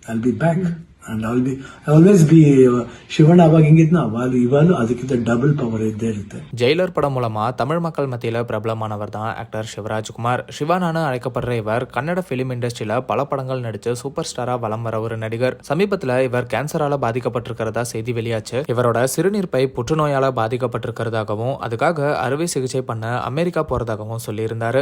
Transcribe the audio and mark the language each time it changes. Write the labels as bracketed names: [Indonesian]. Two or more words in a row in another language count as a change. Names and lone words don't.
[English] I'll be back. And I'll always be [Kannada] ಶಿವಣ್ಣ ಅವಾಗ ಹೆಂಗಿದ್ನೋ ಇವಾಗಲೂ ಅದಕ್ಕಿಂತ [English] double power [Kannada] ಇದ್ದೇ ಇರುತ್ತೆ. [Tamil] ஜெயிலர் படம் மூலமா தமிழ் மக்கள் மத்தியில பிரபலமானவர் தான் ஆக்டர் சிவராஜ்குமார். சிவானான அழைக்கப்படுற இவர் கன்னட [English] film industryயில [Tamil] பல படங்கள் நடிச்சு [English] super starஆ [Tamil] வலம் வர ஒரு நடிகர். சமீபத்துல இவர் கேன்சரால பாதிக்கப்பட்டிருக்கிறதா செய்தி வெளியாச்சு. இவரோட சிறுநீர் பை புற்றுநோயால பாதிக்கப்பட்டிருக்கிறதாகவும் அதுக்காக அறுவை சிகிச்சை பண்ண அமெரிக்கா போறதாகவும் சொல்லியிருந்தாரு.